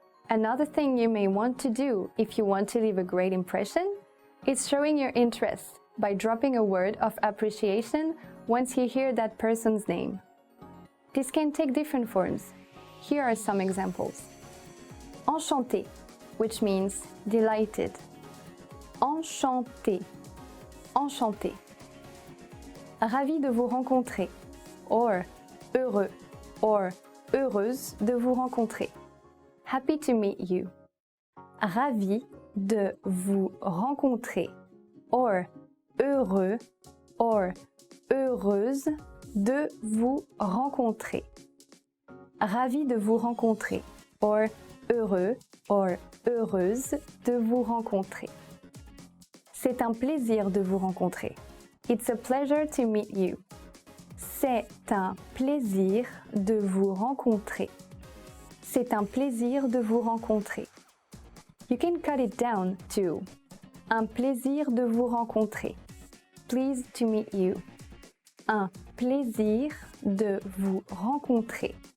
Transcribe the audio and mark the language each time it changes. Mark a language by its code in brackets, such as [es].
[en] Another thing you may want to do if you want to leave a great impression is showing your interest by dropping a word of appreciation once you hear that person's name. This can take different forms. Here are some examples. Enchanté, which means delighted. [fr] Enchanté, enchanté. Ravi de vous rencontrer, or heureux, or heureuse de vous rencontrer. [en] Happy to meet you. [fr] Ravi de vous rencontrer, or heureux, or heureuse de vous rencontrer. Ravi de vous rencontrer, or heureux, or heureuse de vous rencontrer. C'est un plaisir de vous rencontrer. [en] It's a pleasure to meet you. [fr] C'est un plaisir de vous rencontrer. C'est un plaisir de vous rencontrer. [en] You can cut it down to [fr] un plaisir de vous rencontrer. [en] Pleased to meet you. [fr] Un plaisir de vous rencontrer.